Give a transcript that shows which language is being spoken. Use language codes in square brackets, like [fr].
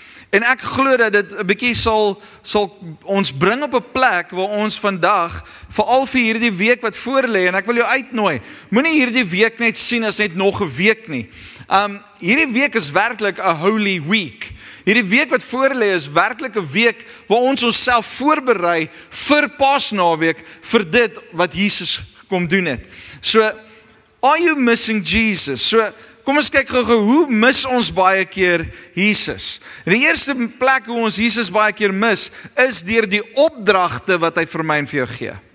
[af] En ek glo dat dit 'n bietjie sal ons bring op 'n plek waar ons vandag, veral vir hierdie week wat voor lê, en ek wil jou uitnooi, moenie hierdie week net sien as net nog 'n week nie. Hierdie week is werklik 'n holy week. Hierdie week wat voor lê is werklik 'n week waar ons onsself voorberei vir Paasnaweek, vir dit wat Jesus kom doen het. [en] So, are you missing Jesus? [af] So, kom ons kyk gou, hoe mis ons baie keer Jesus? En die eerste plek hoe ons Jesus baie keer mis, is deur die opdragte wat hy vir my en vir jou gee.